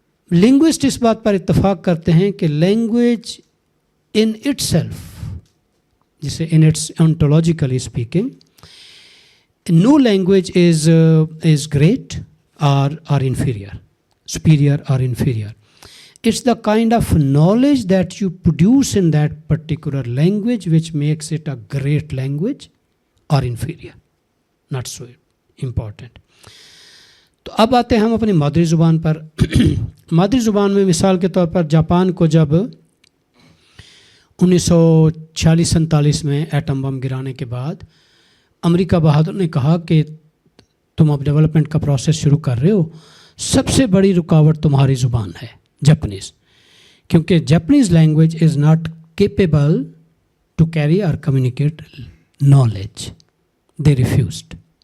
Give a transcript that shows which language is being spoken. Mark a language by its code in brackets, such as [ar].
[ur] Linguist اس بات پر اتفاق کرتے ہیں کہ [en] Language in itself, جسے in its ontologically speaking, no language is great or inferior, superior or inferior. It's the kind of knowledge that you produce in that particular language which makes it a great language or inferior. Not so important. [ur] تو اب آتے ہیں ہم اپنی مادری زبان پر. مادری زبان میں مثال کے طور پر جاپان کو جب 1946-47 میں ایٹم بم گرانے کے بعد امریکہ بہادر نے کہا کہ تم اب ڈیولپمنٹ کا پروسیس شروع کر رہے ہو، سب سے بڑی رکاوٹ تمہاری زبان ہے جاپنیز، کیونکہ [en] Japanese language is not capable to carry اور communicate knowledge. They refused.